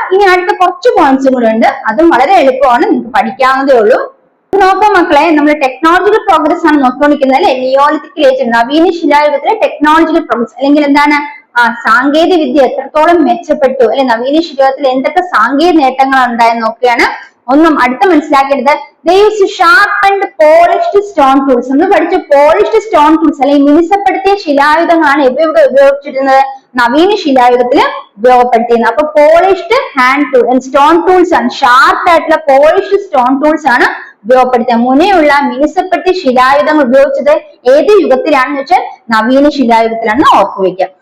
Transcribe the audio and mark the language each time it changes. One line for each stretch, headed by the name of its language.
Malayalam: ഇനി അടുത്ത കുറച്ച് പോയിന്റ്സും കൂടെ ഉണ്ട്, അതും വളരെ എളുപ്പമാണ്, നിങ്ങൾക്ക് പഠിക്കാവുന്നതേ ഉള്ളൂ. നോക്കാം മക്കളെ, നമ്മൾ ടെക്നോളജിക്കൽ പ്രോഗ്രസ് ആണ് നോക്കിക്കൊണ്ടിരിക്കുന്നത് അല്ലെ. നിയോളിത്തിക് ഏജ് നവീന ശിലായുഗത്തിലെ ടെക്നോളജിക്കൽ പ്രോഗ്രസ് അല്ലെങ്കിൽ എന്താണ്? സാങ്കേതിക വിദ്യ എത്രത്തോളം മെച്ചപ്പെട്ടു അല്ലെ, നവീന ശിലായുഗത്തിൽ എന്തൊക്കെ സാങ്കേതിക നേട്ടങ്ങളാണ് ഉണ്ടായെന്ന് നോക്കുകയാണ്. ഒന്നും അടുത്ത മനസ്സിലാക്കേണ്ടത്
English: they use sharpened polished stone tools.
Malayalam: നമ്മൾ പഠിച്ച പോളിഷ്ഡ് സ്റ്റോൺ ടൂൾസ് അല്ലെങ്കിൽ മിനുസപ്പെടുത്തിയ ശിലായുധങ്ങളാണ് ഇവിടെ ഉപയോഗിച്ചിരുന്നത്? നവീന ശിലായുഗത്തില് ഉപയോഗപ്പെടുത്തിയിരുന്നത്. അപ്പൊ polished hand tool stone tools ആണ്, ഷാർപ്പ് ആയിട്ടുള്ള പോളിഷ്ഡ് സ്റ്റോൺ ടൂൾസ് ആണ് ഉപയോഗപ്പെടുത്തിയ. മുനയുള്ള മിനുസപ്പെടുത്തിയ ശിലായുധങ്ങൾ ഉപയോഗിച്ചത് ഏത് യുഗത്തിലാണെന്ന് വെച്ചാൽ നവീന ശിലായുഗത്തിലാണെന്ന് ഓർത്തുവെക്കുക.